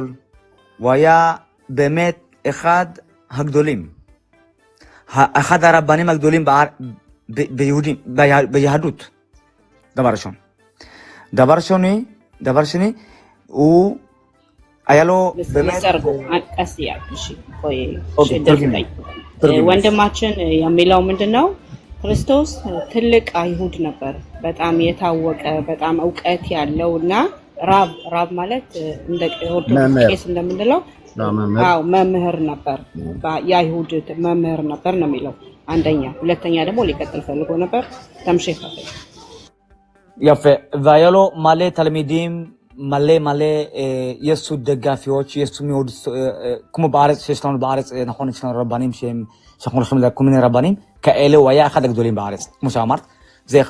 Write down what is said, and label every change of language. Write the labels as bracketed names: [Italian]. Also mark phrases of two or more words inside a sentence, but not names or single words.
[Hebrew] הוא היה באמת אחד הגדולים. אחד הרבנים הגדולים ביהדות. דבר ראשון. דבר שני, הוא היה לו באמת... [Amharic] ቀስያ እሺ ቆይ ወንድማችን የሚለው ምንድነው? ክርስቶስ ትልቅ አይሁድ ነበር፣ በጣም የታወቀ በጣም ዕውቀት ያለውና ራብ ማለት እንደ ኦርቶዶክስ ቄስ እንደምንለው አዎ መምህር ነበር፣ የአይሁድ መምህር ነበር ነው የሚለው አንደኛ። ሁለተኛ ደግሞ ሊቀጥል ፈልጎ ነበር ተምሽክ [Hebrew] יפה, והיה לו מלא תלמידים, מלא יסו דגפיות, יסו מאוד, כמו בארץ, שיש לנו בארץ, נכון, יש לנו רבנים שאנחנו הולכים לכל מיני רבנים, כאלה הוא היה אחד הגדולים בארץ, כמו שאמרת, זה אחד.